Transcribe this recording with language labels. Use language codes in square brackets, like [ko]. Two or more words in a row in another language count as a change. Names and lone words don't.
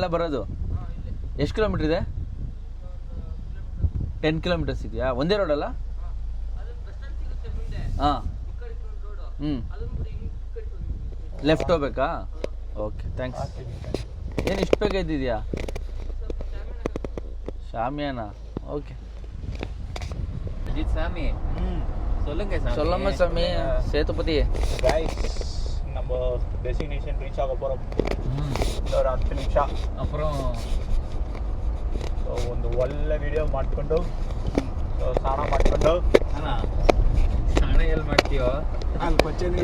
[kn] ಇಲ್ಲೇ ತಾನೆ ಎಲ್ಲ ಬರೋದು? ಎಷ್ಟು ಕಿಲೋಮೀಟ್ರ್ ಇದೆ? 10 ಕಿಲೋಮೀಟರ್ಸ್ ಇದೆಯಾ? ಒಂದೇ ರೋಡಲ್ಲ? ಹಾಂ. ಹ್ಞೂ, ಲೆಫ್ಟ್ ಹೋಗ್ಬೇಕಾ? [en] OK, thanks. [kn] ಏನು ಇಷ್ಟು ಬೇಗ ಇದ್ದಿದೆಯಾ? [ta] ஷாமியானா? ஓகே. அஜித் சாமி சொல்லுங்க சாமி. சொல்லாம சாமி, சேத்துப்பதி. [kn] ಗೈಸ್ ನಮ್ಮ [en] destination reach [kn] ಆಗೋ ಬರೋ ஒரு 10 ನಿಮಿಷ. [ta] அப்புறம் [kn] ಒಂದು ಒಳ್ಳೆ ವಿಡಿಯೋ ಮಾಡಿಕೊಂಡು ಸ್ನಾನ ಮಾಡಿಕೊಂಡು ಸ್ನಾನ ಎಲ್ಲಿ ಮಾಡ್ತೀವೋ ಅಲ್ಲಿ ಕೊಚ್ಚೆ